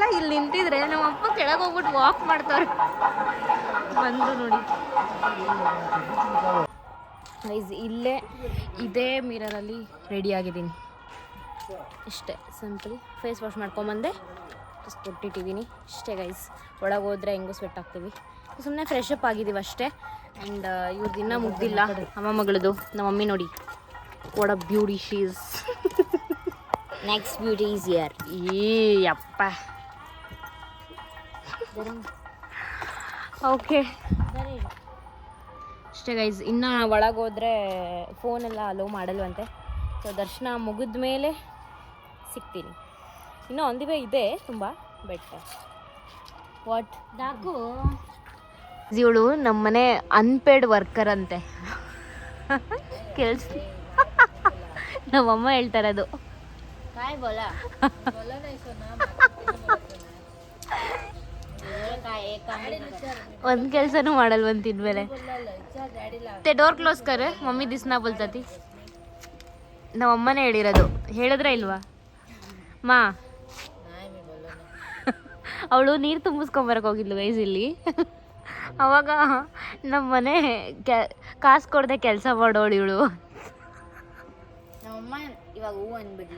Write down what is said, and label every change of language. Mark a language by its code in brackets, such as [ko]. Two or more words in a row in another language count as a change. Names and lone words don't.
[kn] ಇಲ್ಲಿ ನಿಂತಿದ್ರೆ ನಮ್ಮ ಅಪ್ಪ ಕೆಳಗೆ ಹೋಗ್ಬಿಟ್ಟು ವಾಕ್ ಮಾಡ್ತವ್ರೆ. ಬಂದು ನೋಡಿ ಗೈಸ್, ಇಲ್ಲೇ ಇದೇ ಮಿರರಲ್ಲಿ ರೆಡಿ ಆಗಿದ್ದೀನಿ. ಇಷ್ಟೇ ಸಿಂಪಲ್. [en] face wash [kn] ಮಾಡ್ಕೊಂಬಂದೆ, ಜಸ್ಟ್ ಕೊಟ್ಟಿಟ್ಟಿದ್ದೀನಿ ಇಷ್ಟೇ ಗೈಸ್. ಒಳಗೆ ಹೋದರೆ ಹೆಂಗೂ ಸ್ವೆಟ್ ಆಗ್ತೀವಿ. ಸುಮ್ಮನೆ [en] fresh up [kn] ಆಗಿದ್ದೀವಿ ಅಷ್ಟೇ. ಆ್ಯಂಡ್ ಇವ್ರದ್ದು ಇನ್ನೂ ಮುಗ್ದಿಲ್ಲ ಅಮ್ಮ ಮಗಳದು. ನಮ್ಮ ಮಮ್ಮಿ ನೋಡಿ, [en] What a beauty she is. Next beauty is here. [kn] ಈ ಅಪ್ಪ ಓಕೆ ಅಷ್ಟೇ ಗೈಸ್. ಇನ್ನು ಒಳಗೆ ಹೋದರೆ ಫೋನೆಲ್ಲ ಅಲೋ ಮಾಡಲ್ವಂತೆ. ಸೊ ದರ್ಶನ ಮುಗಿದ ಮೇಲೆ ಸಿಗ್ತೀನಿ. ಇನ್ನೂ [en] on the way [kn] ಇದೆ ತುಂಬ, [en] but what [kn] ನಾಕು. ಇವಳು ನಮ್ಮನೆ [en] unpaid worker [kn] ಅಂತೆ. ಕೆಲ್ಸ ನಮ್ಮಮ್ಮ ಹೇಳ್ತಾರೆ ಅದು. ಒಂದು ಕೆಲಸನೂ ಮಾಡಲ್ವಂತ ಇನ್ಮೇಲೆ. [kok] ते [en] door close [kok] कर मम्मी दिसना बोलती. [kn] ನಮ್ಮ ಅಮ್ಮನೇ ಹೇಳಿರೋದು, ಹೇಳಿದ್ರೆ ಇಲ್ವಾ ಮಾ? ಅವಳು ನೀರು ತುಂಬಿಸ್ಕೊಂಬರಕ್ಕೆ ಹೋಗಿದ್ಲು ಗೈಸ್ ಇಲ್ಲಿ. ಅವಾಗ ನಮ್ಮ ಮನೆ ಕಾಸು ಕೊಡದೆ ಕೆಲಸ ಮಾಡೋಳು ಇವಳು. ನಮ್ಮಮ್ಮ ಇವಾಗ ಹೂ ಅಂದ್ಬಿಡ್ಲಿ.